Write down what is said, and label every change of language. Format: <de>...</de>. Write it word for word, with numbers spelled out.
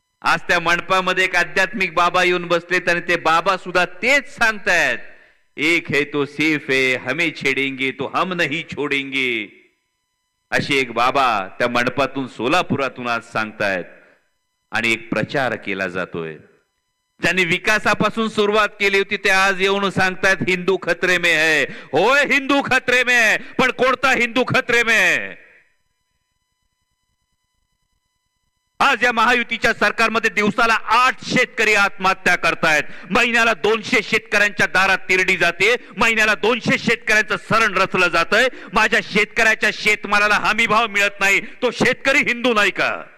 <mr>आज त्या मंडपामध्ये एक आध्यात्मिक बाबा येऊन बसलेत आणि ते बाबा सुद्धा तेच सांगतायत,</mr> <hi>एक है तो सेफ है, हमें छेडेंगे तो हम नहीं छोडेंगे.</hi> <mr>असे एक बाबा त्या मंडपातून सोलापुरातून आज सांगतायत. आणि एक प्रचार केला जातोय, ज्यांनी विकासापासून सुरुवात केली होती ते आज येऊन सांगतायत</mr> <hi>हिंदू खतरे में है.</hi> <mr>होय,</mr> <hi>हिंदू खतरे में है,</hi> <mr>पण कोणता</mr> <hi>हिंदू खतरे में है?</hi> <mr>आज या महायुतीच्या सरकारमध्ये दिवसाला आठ शेतकरी आत्महत्या करतायत, महिन्याला दोनशे शेतकऱ्यांच्या दारात तिरडी जाते, महिन्याला दोनशे शेतकऱ्यांचं सरण रचलं जातंय. माझ्या शेतकऱ्याच्या शेतमालाला हमी भाव मिळत नाही, तो शेतकरी हिंदू नाही का?</mr>